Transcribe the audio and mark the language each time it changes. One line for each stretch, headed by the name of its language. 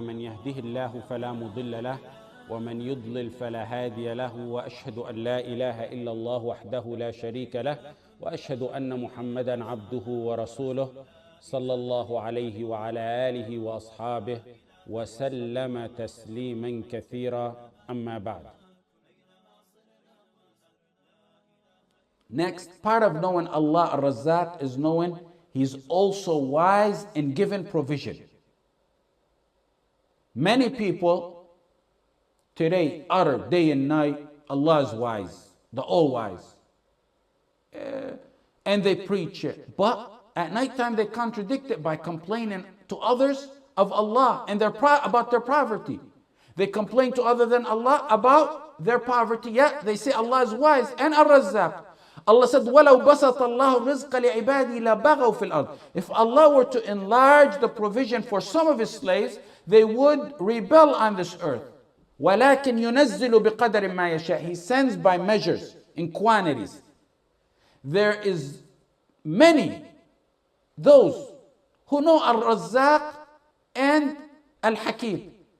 Arabic: من يهده الله فلا مضل له ومن يضلل فلا هادي له، وأشهد أن لا إله إلا الله وحده لا شريك له، وأشهد أن محمدا عبده ورسوله صلى الله عليه وعلى آله وأصحابه وسلم تسليما كثيرا. أما بعد.
English: Next part of knowing Allah Ar-Razzaaq is knowing He's also wise in giving provision. Many people today utter day and night, Allah is wise, the all-wise. And they preach it. But at nighttime they contradict it by complaining to others of Allah and about their poverty. They complain to other than Allah about their poverty, yet they say Allah is wise and Ar-Razzaaq. Allah said,
Arabic: وَلَوْ بَسَطَ اللَّهُ الرِّزْقَ لِعِبَادِهِ لَبَغَوْا فِي الْأَرْضِ.
English: If Allah were to enlarge the provision for some of His slaves, they would rebel on this earth.
Arabic: وَلَكِنْ يُنَزِّلُ بِقَدَرٍ مَا يَشَاءُ.
English: He sends by measures, in quantities. There is many, those who know Ar-Razzaaq and Al-Hakeem.